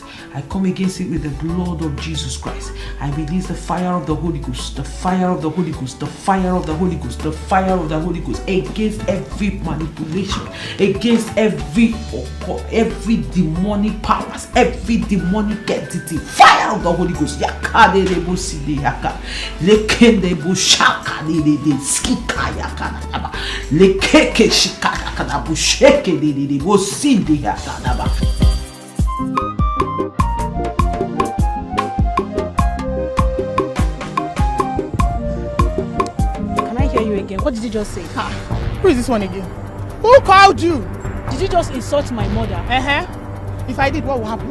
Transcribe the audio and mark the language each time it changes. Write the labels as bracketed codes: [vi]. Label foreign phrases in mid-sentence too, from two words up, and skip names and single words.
[en] I come against it with the blood of Jesus Christ. I release the fire of the Holy Ghost, the fire of the Holy Ghost, the fire of the Holy Ghost, the fire of the Holy Ghost against every manipulation, against every demonic powers, every demonic entity. Fire of the Holy Ghost. Yakade rebo side yaka. Lekende bo shaka de skika yaka na. Lekeke shika yaka na bo sheke de bo side yaka na ba. Again. What did you just say? Who is this one again? Who called you? Did you just insult my mother? If I did, what will happen?